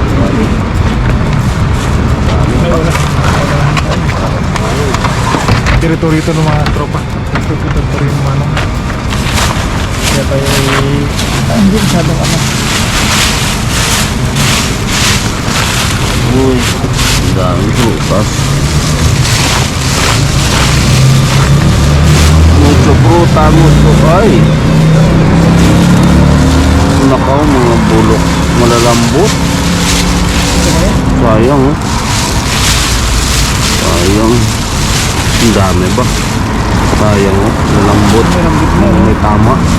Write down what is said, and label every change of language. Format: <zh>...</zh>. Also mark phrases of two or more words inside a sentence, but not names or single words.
<tl>Teritoryo ito ng mga tropa. Teritoryo ng mga ano. Kaya tayo hindi masyadong ano. Uy, ang daming prutas.</tl> <es>Mucho fruta, mucho.</es> <tl>Ay! Nakaw, mga bulok. Malalambot. Sayang, oh. Sayang. Ang dami ba? Sayang, oh. Malalambot. May tama.</tl>